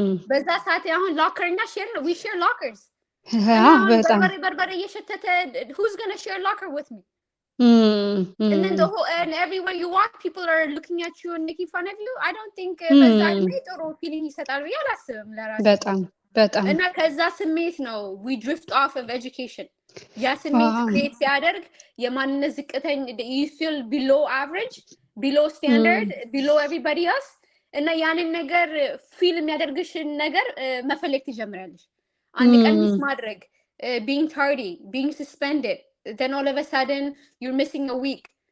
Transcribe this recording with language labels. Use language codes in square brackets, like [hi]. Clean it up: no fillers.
[am] በዛ ሰዓት አሁን [en] locker እና share we share lockers. በጣም berbere [am] እየሸተተ [en] who's going to share locker with me? And then and everywhere you walk people are looking at you and making fun of you. I don't think [am] በዛ ጥሩ feeling ይሰጣል ብዬ አላስብም ለራሴ በጣም እና ከዛ ስሜት ነው [en] we drift off of education. [am] ያ ስሜት ክሬት ሲያደርግ የማንነት ዝቅተኝ [en] you feel below average below standard below everybody else [am] እና ያንን ነገር ፊል የሚያደርግሽን ነገር መፈለግ ትጀምራለሽ። አንድ ቀን ሚስ ማድረግ [en] being tardy being suspended then all of a sudden you're missing a week.